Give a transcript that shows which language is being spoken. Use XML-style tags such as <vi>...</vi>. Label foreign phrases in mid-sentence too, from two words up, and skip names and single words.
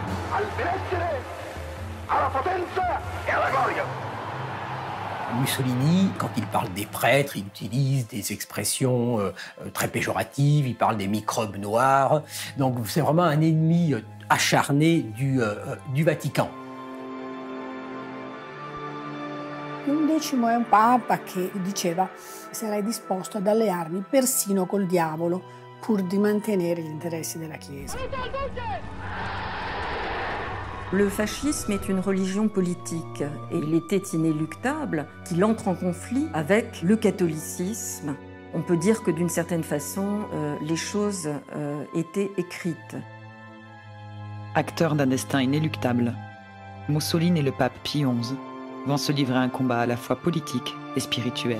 <fr>Mussolini, quand il parle des prêtres, il utilise des expressions très péjoratives, il parle des microbes noirs. Donc c'est vraiment un ennemi acharné du Vatican.</fr> <it>Pio XI è un papa che diceva sarei disposto ad allearmi persino col diavolo pur di mantenere gli interessi della Chiesa.</it> <fr>Le fascisme est une religion politique et il était inéluctable qu'il entre en conflit avec le catholicisme. On peut dire que d'une certaine façon, les choses étaient écrites. Acteurs d'un destin inéluctable, Mussolini et le pape Pie XI vont se livrer un combat à la fois politique et spirituel.</fr>